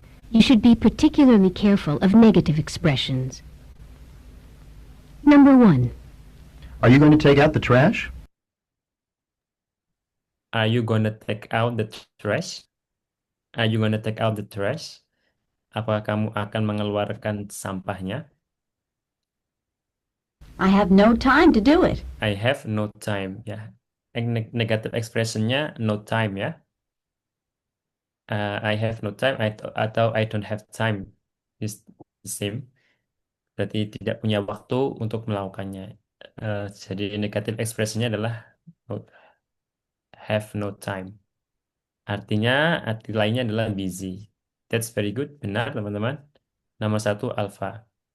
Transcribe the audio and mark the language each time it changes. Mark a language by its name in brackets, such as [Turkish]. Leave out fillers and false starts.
[English] You should be particularly careful of negative expressions. Number 1. Are you going to take out the trash? Are you gonna take out the trash? Are you gonna take out the trash? [Indonesian] Apakah kamu akan mengeluarkan sampahnya? [English] I have no time to do it. I have no time [Indonesian] ya. [English] Negative expressionnya no time ya. I have no time atau I don't have time is the same. [Indonesian] Berarti tidak punya waktu untuk melakukannya. Jadi negative expressionnya adalah [English] have no time. [Indonesian] Artinya arti lainnya adalah busy. [English] That's very good. [Indonesian] Benar teman-teman. Nomor 1 alpha.